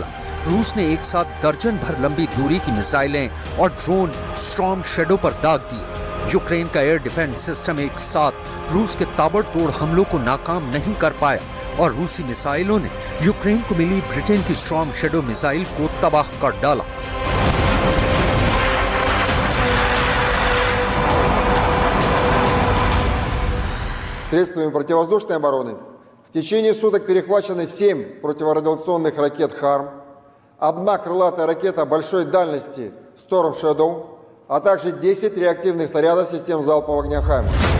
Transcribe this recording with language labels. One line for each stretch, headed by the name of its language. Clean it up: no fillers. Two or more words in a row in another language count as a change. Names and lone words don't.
Hindi: रूस ने एक साथ दर्जन भर लंबी दूरी की मिसाइलें और ड्रोन स्टॉर्म शैडो पर दाग दिए। यूक्रेन का
English: air defense system
Hindi: एक साथ रूस के ताबड़तोड़ हमलों को नाकाम नहीं कर पाया और रूसी मिसाइलों ने यूक्रेन को मिली ब्रिटेन की स्टॉर्म शैडो मिसाइल को तबाह कर डाला।
Russian: Средствами противовоздушной обороны в течение суток перехвачены 7 противорадиационных ракет «Харм», 1 крылатая ракета большой дальности «Storm Shadow», а также 10 реактивных снарядов систем залпового огня «Хаймерс».